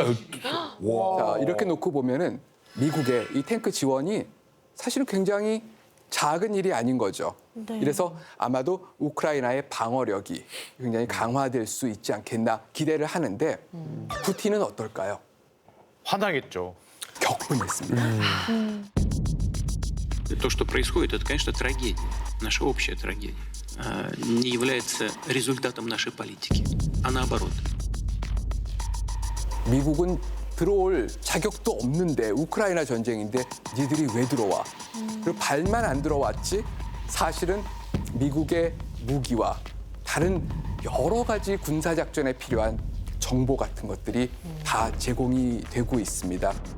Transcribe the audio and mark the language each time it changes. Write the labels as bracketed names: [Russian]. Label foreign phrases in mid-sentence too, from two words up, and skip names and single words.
[Korean] 자, 이렇게 놓고 보면은 미국의 이 탱크 지원이 사실은 굉장히 작은 일이 아닌 거죠. 네. 이래서 아마도 우크라이나의 방어력이 굉장히 강화될 수 있지 않겠나 기대를 하는데 푸틴은 어떨까요? 화나겠죠. 격분했습니다. [Russian] То, что происходит, это, конечно, трагедия, наша общая трагедия. Не является результатом нашей политики, а наоборот. [Korean] 미국은 들어올 자격도 없는데 우크라이나 전쟁인데 니들이 왜 들어와? 그리고 발만 안 들어왔지 사실은 미국의 무기와 다른 여러 가지 군사작전에 필요한 정보 같은 것들이 다 제공이 되고 있습니다.